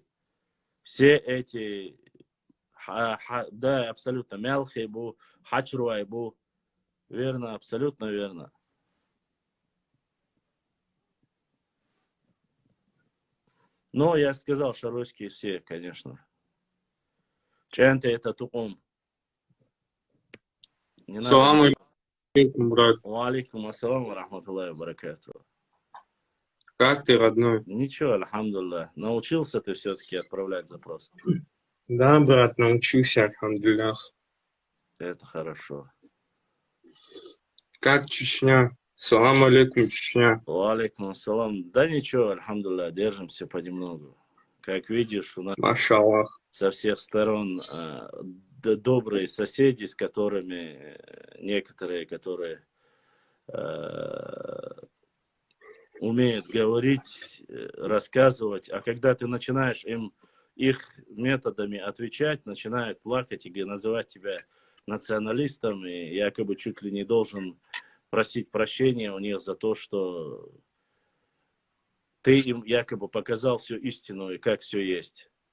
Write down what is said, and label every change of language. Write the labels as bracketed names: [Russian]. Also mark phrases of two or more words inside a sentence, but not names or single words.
[Russian] Все эти, да, абсолютно, [Chechen] Мелхи бу, Хачруай бу, [Russian] верно, абсолютно верно. Но я сказал, шаройские все, конечно. Ченты это тукум. [Arabic] سلام عليكم, [Russian] брат. [Arabic] عليكم السلام رحمة الله بركاته. [Russian] Как ты, родной? Ничего, альхамдулилlah. Научился ты все-таки отправлять запрос? Да, брат, научился, альхамдулиллах. Это хорошо. Как Чечня? [Arabic] سلام عليكم, [Russian] Чечня. [Arabic] عليكم السلام. [Russian] Да ничего, альхамдулилlah, держимся понемногу. Как видишь, у нас Машаллах. со всех сторон добрые соседи, с которыми некоторые, которые умеют говорить, рассказывать, а когда ты начинаешь им их методами отвечать, начинают плакать и называть тебя националистом, и якобы чуть ли не должен просить прощения у них за то, что ты им якобы показал всю истину и как все есть.